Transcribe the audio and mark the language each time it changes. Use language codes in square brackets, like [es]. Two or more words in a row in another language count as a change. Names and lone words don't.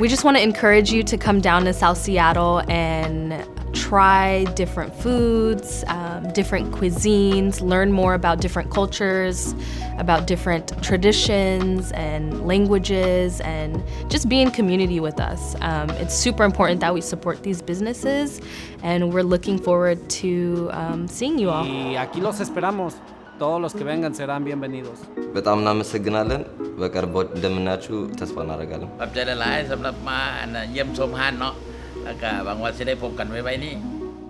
[en] We just want to encourage you to come down to South Seattle and try different foods, different cuisines, learn more about different cultures, about different traditions and languages, and just be in community with us. It's super important that we support these businesses, and we're looking forward to seeing you all. [es] Y aquí los esperamos. Todos los que vengan serán bienvenidos. [am] በጣም እናመሰግናለን። በቅርቡ እንደምናችሁ ተስፋ እናደርጋለን። [tts] ขอบใจหลายๆสำหรับมาเยี่ยมชมห้านเนาะแล้วก็หวังว่าจะได้พบกันไว้นี่